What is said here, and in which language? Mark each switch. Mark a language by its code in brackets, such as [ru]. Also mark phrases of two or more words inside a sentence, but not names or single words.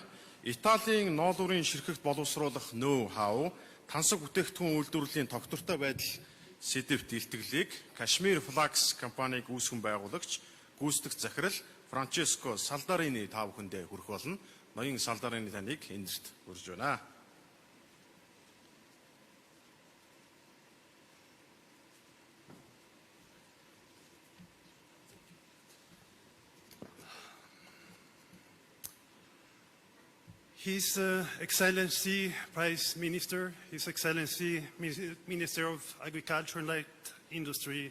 [mn] Италийн ноолуурын ширхэгт боловсруулах ноу-хау, тансаг бүтээгдэхүүн үйлдвэрлэлийн тогтвортой байдал сэдвт илтгэлийг CASHMERE FLAKES компаниг үүсгэн байгуулагч гүйцэтгэх захирал Francesco Saldarini та бүхэндээ хүрэх болно. Ноён Saldarini таныг эндэрт хүргэж байна. [en] His Excellency Prime Minister, His Excellency Minister of Agriculture and Light Industry,